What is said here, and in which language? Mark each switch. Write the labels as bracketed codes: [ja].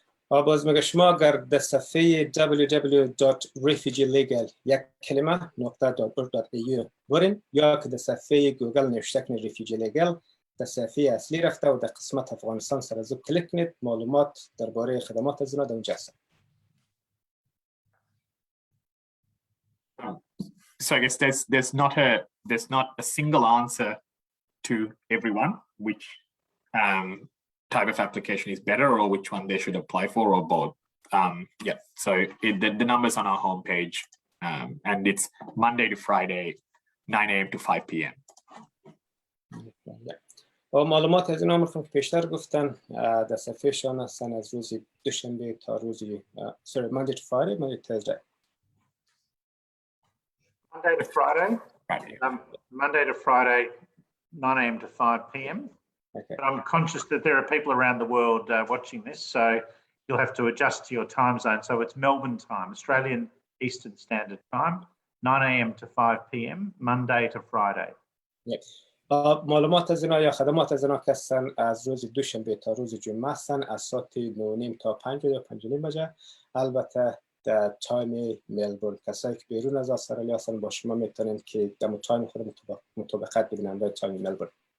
[fa] باز مگه شما اگر در صفحه www.refugeelegal یک کلمه .org.au برین، یا که در صفحه گوگل نوشته کنید refugee legal، در صفحه اصلی رفته و در قسمت افغانستان سر از کلیک کنید، معلومات درباره خدمات از اینا در اونجا هست. [en] So I guess there's not a single answer to everyone which type of application is better or which one they should apply for or both. So the numbers on our homepage, and it's Monday to Friday, 9 a.m. to 5 p.m. [fa] و معلومات از اینا که پیشتر گفتن در صفحه شان هستن از روز دوشنبه تا روز [en] Monday to Friday, Monday to Thursday. Monday to Friday. Monday to Friday, 9 a.m. to 5 p.m. Okay. But I'm conscious that there are people around the world watching this, so you'll have to adjust to your time zone. So it's Melbourne time, Australian Eastern Standard Time, 9 a.m. to 5 p.m, Monday to Friday. Yes. [fa] معلومات از اینا یا خدمات از اینا که هستن از روز دوشنبه تا روز جمعه هستن از ساعت 9:30 تا 5 یا 5:30 بجه. البته در تایم ملبورن کسایی که بیرون از استرالیا هستن با شما میتونن که در تایم خود مطابقت ببینن با تایم ملبورن.